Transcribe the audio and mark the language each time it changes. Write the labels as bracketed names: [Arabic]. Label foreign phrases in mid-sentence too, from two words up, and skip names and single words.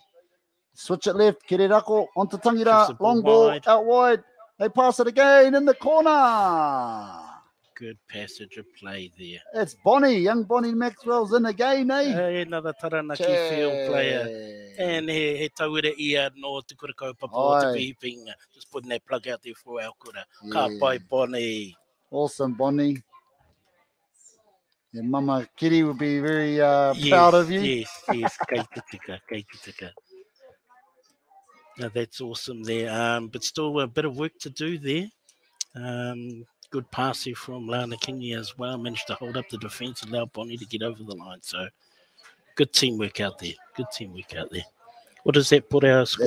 [English] Switch it left. Kirerako onto Tangira. Long ball out wide. They pass it again in the corner. Good passage of play there. It's Bonnie. Young Bonnie Maxwell's in again, eh? Hey, another Taranaki field player. [Māori] And he tauira ia no te kura kaupapa te pihipinga. [English] Just putting that plug out there for our kura. [Māori] Ka pai, Bonnie. [English] Awesome, Bonnie. Your Mama Kitty will be very proud of you. Yes. [Māori] Kei te tika. [English] Now that's awesome there. But still a bit of work to do there. Good pass here from Lana Kingi as well. Managed to hold up the defence, allow Bonnie to get over the line. So good teamwork out there. What does that put our score